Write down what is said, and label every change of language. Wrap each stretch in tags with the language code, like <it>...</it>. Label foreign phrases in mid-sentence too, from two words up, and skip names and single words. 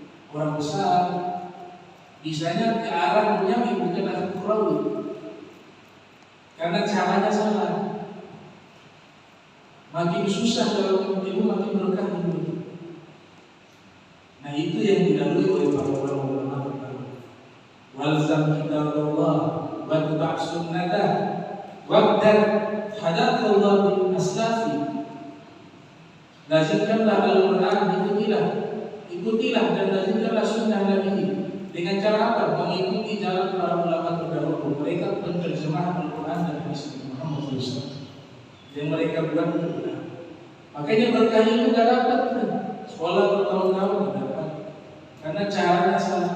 <id>orang besar, bisanya ke arah duniawi bukan arah ukhrawi, karena caranya salah. Makin susah dalam ilmu, makin berkah ilmu. Nah itu yang dilalui oleh para ulama pertama.</id> <ar>والزم كتاب الله واتبع سنته واقتد هداك الله بالأسلاف.</ar> <id>Lazimkanlah Al-Quran, ikutilah dan lazimkanlah sunnah Nabi. Dengan cara apa? Mengikuti jalan para ulama terdahulu. Mereka penerjemah Al-Quran dan hadis Muhammad SAW yang mereka buat benar. Makanya berkah ilmu gak dapat, sekolah bertahun-tahun gak dapat, karena caranya salah.</id>